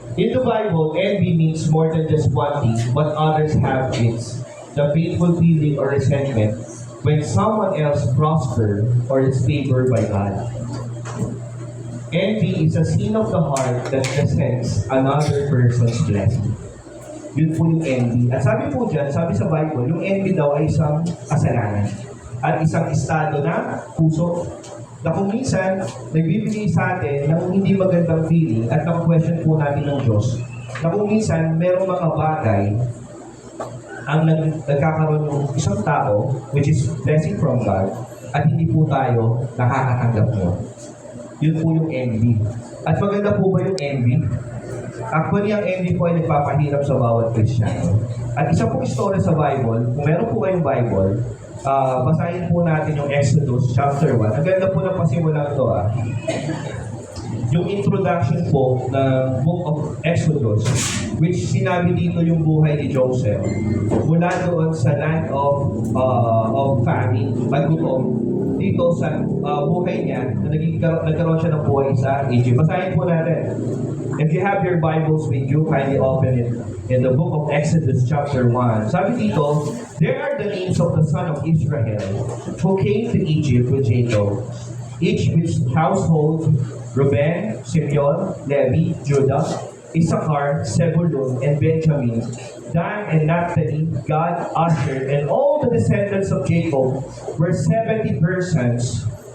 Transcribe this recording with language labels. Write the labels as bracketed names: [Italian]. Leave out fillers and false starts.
[English] In the Bible, envy means more than just wanting what others have. It's the painful feeling or resentment when someone else prospers or is favored by God. Envy is a sin of the heart that resents another person's blessing. [Filipino] Yun po yung envy. At sabi po dyan, sabi sa Bible, yung envy daw ay isang kasalanan at isang estado ng puso na kung minsan, nagbibigay sa atin ng hindi magandang feeling at question po natin ng Diyos na kung minsan, merong mga bagay ang nagkakaroon ng isang tao, [English] which is blessing from God, [Filipino] at hindi po tayo nakakatanggap mo. Yun po yung envy. At maganda po ba yung envy? Actually, ang envy po ay nagpapahirap sa bawat Kristiyano. At isa pong istorya sa Bible, kung meron po kayong Bible, basahin po natin yung Exodus chapter 1. Ang ganda po ng pasimulang to. Yung introduction po ng book of Exodus, which sinabi dito yung buhay ni Joseph. Mula doon sa [English] land of famine, [Filipino] paggutom, dito sa buhay niya, na nagkaroon siya ng buhay sa Egypt. Basahin po natin. [English] If you have your Bibles with you, kindly open it in the book of Exodus chapter 1. [Filipino] Sabi dito, [English] there are the names of the son of Israel who came to Egypt with Jacob, each with household, Reuben, Simeon, Levi, Judah, Issachar, Zebulun, and Benjamin, Dan and Naphtali, Gad, Asher, and all the descendants of Jacob were 70 persons.